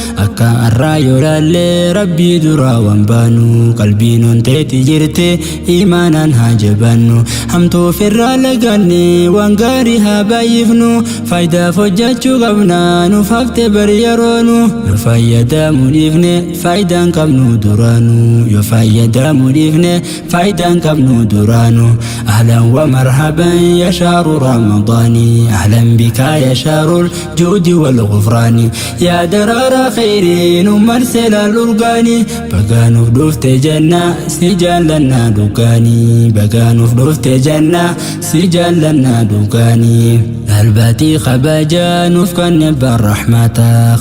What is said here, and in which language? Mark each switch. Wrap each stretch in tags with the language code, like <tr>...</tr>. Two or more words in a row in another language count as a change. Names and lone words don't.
<om>Akka arraa yoo laalle Rabbii duraa waan baanu, qalbiin onteeti jirti imaanaan haa jabaannu. Hamtuu ofirraa laganne waan gaarii haa baay'ifnu, faayidaaf hojjechuu qabna nuuf hafte bar yeroonu. Yoo fayyadamuu dhiifne faayidaan qabnu duraanu, yoo fayyadamuu dhiifne faayidaan qabnu duraanu.</om> <ar>أهلا ومرحبا يا شهر رمضان. أهلا بك يا شهر الجود والغفران.</ar> <om>Ya daraara khayrii nu marsee laal urgaani. Baga nuuf dhufte janna si jaallanna dhugaani. Baga nuuf dhufte janna si jaallanna dhugaani. Albaatii kabajaa nuuf kan ebbaan rahmata.</om>